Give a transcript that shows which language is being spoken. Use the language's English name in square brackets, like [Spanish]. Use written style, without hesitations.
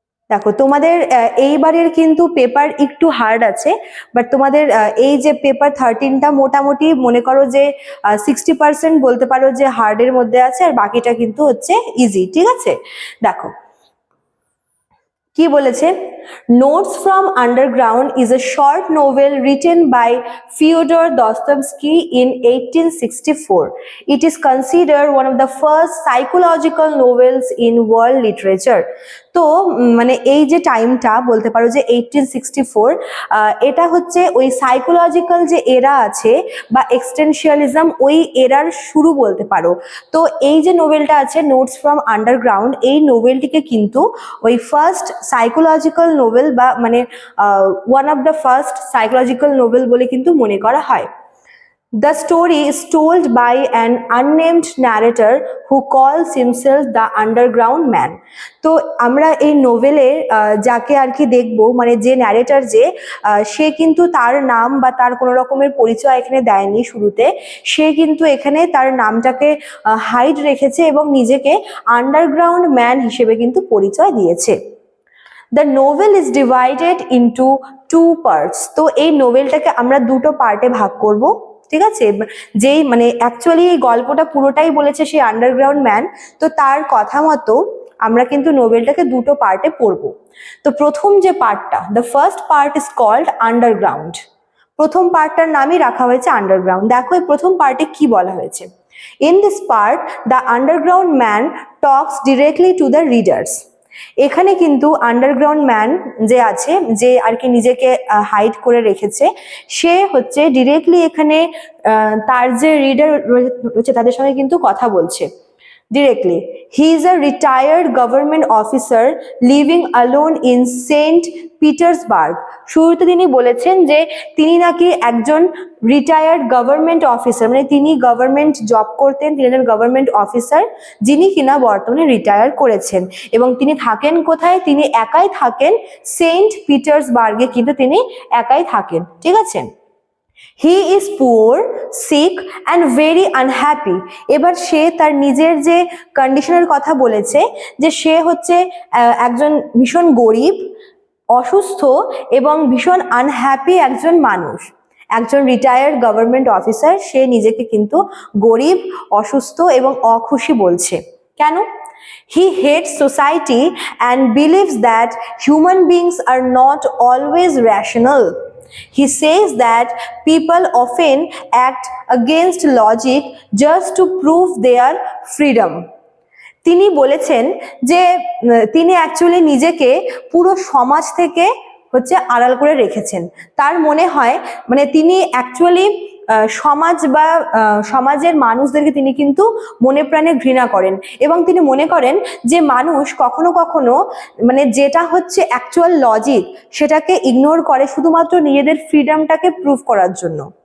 [Bangla] দেখো, তোমাদের এইবারের কিন্তু পেপার একটু হার্ড আছে, বাট তোমাদের এই যে পেপার 13টা মোটামুটি মনে করো যে 60% বলতে পারো যে হার্ডের মধ্যে আছে, আর বাকিটা কিন্তু হচ্ছে ইজি। ঠিক আছে, দেখো কি বলেছে। [English] Notes from underground is a short novel written by Fyodor Dostoevsky in 1864. It is considered one of the first psychological novels in world literature. [Bangla] তো মানে এই যে টাইমটা বলতে পারো যে 1864, এটা হচ্ছে ওই সাইকোলজিক্যাল যে এরা আছে বা এক্সটেনশিয়ালিজম, ওই এরার শুরু বলতে পারো। তো এই যে নোভেলটা আছে নোটস ফ্রম আন্ডারগ্রাউন্ড, এই নোভেলটিকে কিন্তু ওই ফার্স্ট সাইকোলজিক্যাল নোভেল বা মানে one of the first psychological novel বলে কিন্তু মনে করা হয়। [English] The story is told by an unnamed narrator who calls himself the underground man. [Bangla] তো আমরা এই নোভেলে যাকে আর কি দেখবো, মানে যে ন্যারেটর, যে সে কিন্তু তার নাম বা তার কোনো রকমের পরিচয় এখানে দেয়নি শুরুতে। সে কিন্তু এখানে তার নামটাকে হাইড রেখেছে এবং নিজেকে আন্ডারগ্রাউন্ড ম্যান হিসেবে কিন্তু পরিচয় দিয়েছে। [English] The novel is divided into two parts. [Bangla] তো এই নোভেলটাকে আমরা দুটো পার্টে ভাগ করব। ঠিক আছে, যেই মানে অ্যাকচুয়ালি এই গল্পটা পুরোটাই বলেছে সেই আন্ডারগ্রাউন্ড ম্যান, তো তার কথা মতো আমরা কিন্তু নোভেলটাকে দুটো পার্টে পড়ব। তো প্রথম যে পার্টটা, [English] The first part is called underground. [Bangla] প্রথম পার্টটার নামই রাখা হয়েছে আন্ডারগ্রাউন্ড। দেখো এই প্রথম পার্টে কি বলা হয়েছে। [English] In this part, the underground man talks directly to the readers. [Bangla] এখানে কিন্তু আন্ডারগ্রাউন্ড ম্যান যে আছে, যে আর কি নিজেকে হাইড করে রেখেছে, সে হচ্ছে ডিরেক্টলি এখানে তার যে রিডার রয়েছে তাদের সঙ্গে কিন্তু কথা বলছে directly. [English] He is a retired government officer living alone in Saint Petersburg. [Bangla] শুরুতে তিনি বলেছেন যে তিনি নাকি একজন রিটায়ার্ড গভর্নমেন্ট অফিসার, মানে তিনি গভর্নমেন্ট জব করতেন, তিনি একজন গভর্নমেন্ট অফিসার যিনি কিনা বর্তমানে রিটায়ার করেছেন। এবং তিনি থাকেন কোথায়? তিনি একাই থাকেন সেন্ট পিটার্সবার্গে, কিন্তু তিনি একাই থাকেন। ঠিক আছে, [English] He is poor, sick and very unhappy. [Bangla] এবার সে তার নিজের যে কন্ডিশনের কথা বলেছে, যে সে হচ্ছে একজন ভীষণ গরিব, অসুস্থ এবং ভীষণ আনহ্যাপি একজন মানুষ। একজন রিটায়ার্ড গভর্নমেন্ট অফিসার, সে নিজেকে কিন্তু গরিব, অসুস্থ এবং অখুশি বলছে। কেন? [English] He hates society and believes that human beings are not always rational. He says that people often act against logic just to prove their freedom. [Bangla] তিনি বলেছেন যে তিনি অ্যাকচুয়ালি নিজেকে পুরো সমাজ থেকে হচ্ছে আড়াল করে রেখেছেন। তার মনে হয় মানে তিনি অ্যাকচুয়ালি সমাজ বা সমাজের মানুষদেরকে তিনি কিন্তু মনে প্রাণে ঘৃণা করেন, এবং তিনি মনে করেন যে মানুষ কখনো কখনো মানে যেটা হচ্ছে অ্যাকচুয়াল লজিক সেটাকে ইগনোর করে শুধুমাত্র নিজেদের ফ্রিডমটাকে প্রুভ করার জন্য।